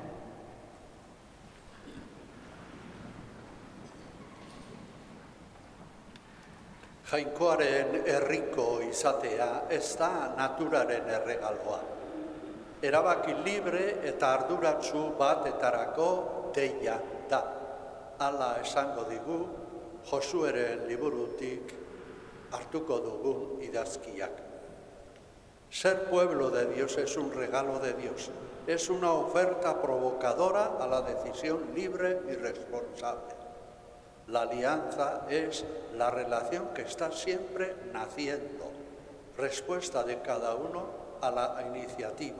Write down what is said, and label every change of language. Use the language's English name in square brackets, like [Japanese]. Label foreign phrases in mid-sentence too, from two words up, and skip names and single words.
[Basque] Jainkoaren herriko izatea ez da naturaren erregaloa. Erabaki libre eta arduratsu batetarako deia da. Hala esango digu Josueren liburutik hartuko dugun idazkiak. [Spanish] Ser pueblo de Dios es un regalo de Dios. Es una oferta provocadora a la decisión libre y responsable. La alianza es la relación que está siempre naciendo, respuesta de cada uno a la iniciativa.